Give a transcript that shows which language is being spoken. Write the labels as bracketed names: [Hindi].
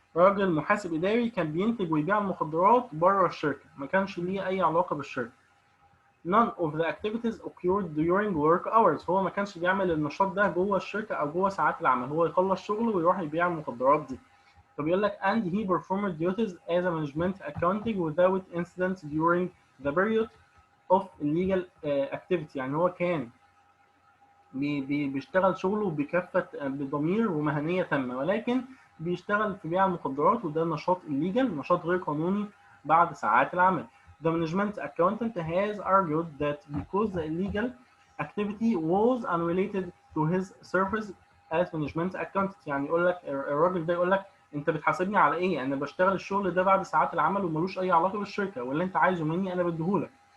[Arabic] راجل محاسب إداري كان بينتج ويبيع المخدرات بره الشركة، ما كانش ليه أي علاقة بالشركة. [English] None of the activities occurred during work hours. [Arabic] هو ما كانش بيعمل النشاط ده جوه الشركة أو جوه ساعات العمل، هو يخلص شغله ويروح يبيع المخدرات دي. فبيقول لك [English] and he performed duties as a management accounting without incident during the period of illegal activity. [Arabic] يعني هو كان بيشتغل شغله بكافة بضمير ومهنية تامة، ولكن بيشتغل في بيع المخدرات وده نشاط illegal، نشاط غير قانوني بعد ساعات العمل. [English] The management accountant has argued that because the illegal activity was unrelated to his service as management accountant. [Arabic] يعني يقول لك الراجل ده يقول لك انت بتحاسبني على ايه؟ انا بشتغل الشغل ده بعد ساعات العمل وملوش اي علاقه بالشركه، واللي انت عايزه مني انا بديهولك.